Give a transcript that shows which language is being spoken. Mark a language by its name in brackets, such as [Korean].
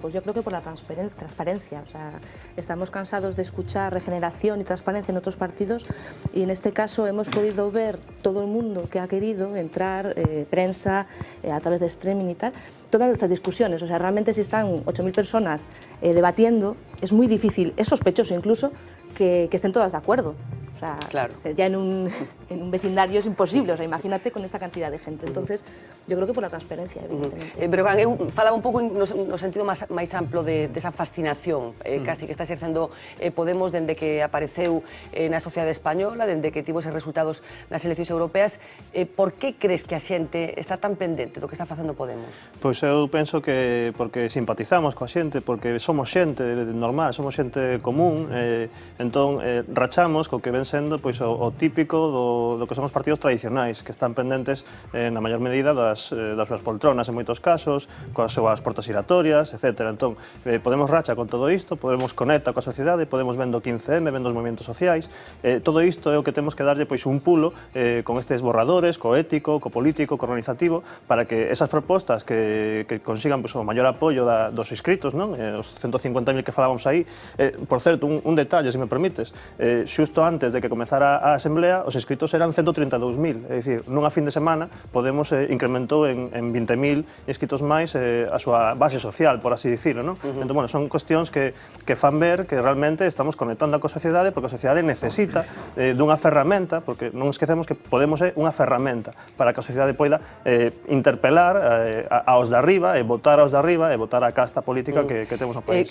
[Spanish] Pues yo creo que por la transparencia. O sea, estamos cansados de escuchar regeneración y transparencia en otros partidos y en este caso hemos podido ver todo el mundo que ha querido entrar, prensa, a través de streaming y tal, todas nuestras discusiones. O sea, realmente si están 8.000 personas debatiendo, es muy difícil, es sospechoso incluso, que estén todas de acuerdo. O sea, claro. Ya en un vecindario es imposible, o sea, imagínate con esta cantidad de gente. Entonces, yo creo que por la transparencia, evidentemente. [Galician] Pero eu falaba un pouco no sentido máis amplo desa fascinación casi que está exercendo Podemos dende que apareceu na sociedade española, dende que tivo eses resultados nas eleccións europeas. Por que crees que a xente está tan pendente do que está facendo Podemos? Pois eu penso que porque simpatizamos coa xente, porque somos xente normal, somos xente común, entón rachamos co que ven sendo pois, o típico do que son os partidos tradicionais, que están pendentes na maior medida das súas poltronas en moitos casos, coas súas portas giratorias, etc. Entón, Podemos racha con todo isto, Podemos conecta coa sociedade, Podemos vendo 15M, vendo os movimentos sociais, todo isto é o que temos que darlle pois, un pulo con estes borradores, co ético, co político, co organizativo, para que esas propostas que consigan pois, o maior apoio dos inscritos, non? Os 150.000 que falábamos aí. Por certo, un detalle, se me permites, xusto antes de que comezara a asamblea, os inscritos eran 132.000, é dicir, nunha fin de semana Podemos incrementou en 20.000 inscritos máis a súa base social, por así dicirlo, non? Entón, bueno, son cuestións que fan ver que realmente estamos conectando coa sociedade, porque a sociedade necesita dunha ferramenta, porque non esquecemos que Podemos é unha ferramenta para que a sociedade poida interpelar aos de arriba e votar aos de arriba e votar a casta política que temos no país.